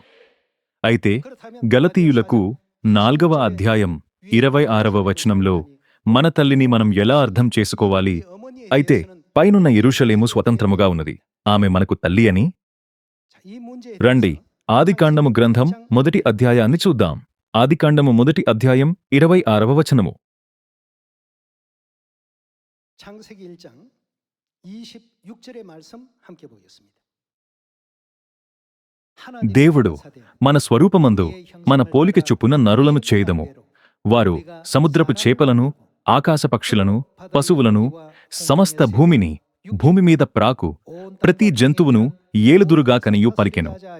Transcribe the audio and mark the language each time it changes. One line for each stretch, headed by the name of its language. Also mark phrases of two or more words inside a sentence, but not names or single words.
Telugu: అయితే గలతీయులకు 4వ అధ్యాయం 26వ వచనంలో మన తల్లిని మనం ఎలా అర్థం చేసుకోవాలి? అయితే పైనున్న యెరూషలేము స్వతంత్రముగా ఉన్నది, ఆమె మనకు తల్లి అని. రండి ఆదికాండము గ్రంథం 1వ అధ్యాయాన్ని చూద్దాం. ఆదికాండము 1వ అధ్యాయం 26వ వచనము.
Korean: 창세기 1장 26절의 말씀 함께 보겠습니다.
Telugu: దేవుడు మన స్వరూపమందు మన పోలిక చొప్పున నరులను చేయుదము. వారు సముద్రపు చేపలను, ఆకాశ పక్షులను, పశువులను, సమస్త భూమిని, భూమి మీద ప్రాకు ప్రతి జంతువును ఏలుదురుగా కనియు పలికెను.